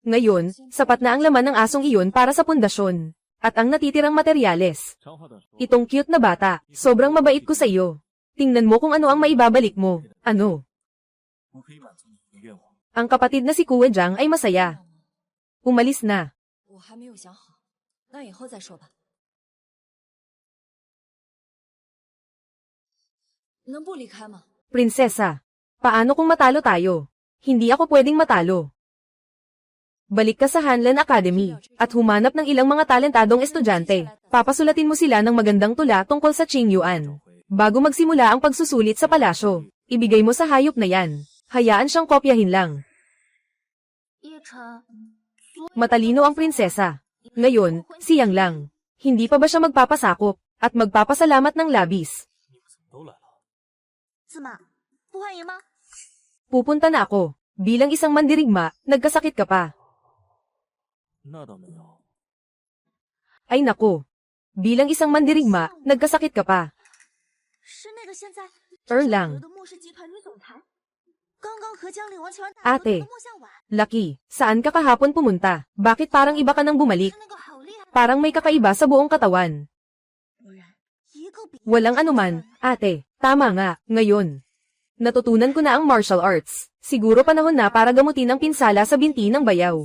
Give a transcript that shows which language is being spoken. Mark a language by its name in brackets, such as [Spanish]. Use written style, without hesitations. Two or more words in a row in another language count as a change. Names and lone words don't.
[Filipino] Ngayon, sapat na ang laman ng asong iyon para sa pundasyon. At ang natitirang materyales. Itong cute na bata, sobrang mabait ko sa iyo. Tingnan mo kung ano ang maibabalik mo. Ano? Ang kapatid na si Kue Jiang ay masaya. Umalis na. [Chinese] 我还没有想好，那以后再说吧。能不离开吗？ [Filipino] Prinsesa, paano kung matalo tayo? Hindi ako pwedeng matalo. Balik ka sa Hanlan Academy, at humanap ng ilang mga talentadong estudyante. Papasulatin mo sila ng magandang tula tungkol sa Qingyuan. Bago magsimula ang pagsusulit sa palasyo, ibigay mo sa hayop na yan. Hayaan siyang kopyahin lang. Matalino ang prinsesa. Ngayon, siyang lang. Hindi pa ba siya magpapasakop, at magpapasalamat ng labis? [Chinese] 怎么，不欢迎吗？ [Filipino] Pupunta na ako. Bilang isang mandirigma, nagkasakit ka pa. [Chinese] 那倒没有。 [Filipino] Ay nako. Bilang isang mandirigma, nagkasakit ka pa. [Chinese] 是那个现在 [Filipino] lang. [Chinese] 的莫氏集团女总裁，刚刚和江陵王求完大 [Filipino] Ate, [Chinese] 莫向晚， [Filipino] Lucky, saan ka kahapon pumunta? Bakit parang iba ka nang bumalik? Parang may kakaiba sa buong katawan. [Chinese] 一个比 [Filipino] Walang anuman, ate. Tama nga, ngayon. Natutunan ko na ang [English] martial arts. [Filipino] Siguro panahon na para gamutin ang pinsala sa binti ng bayaw.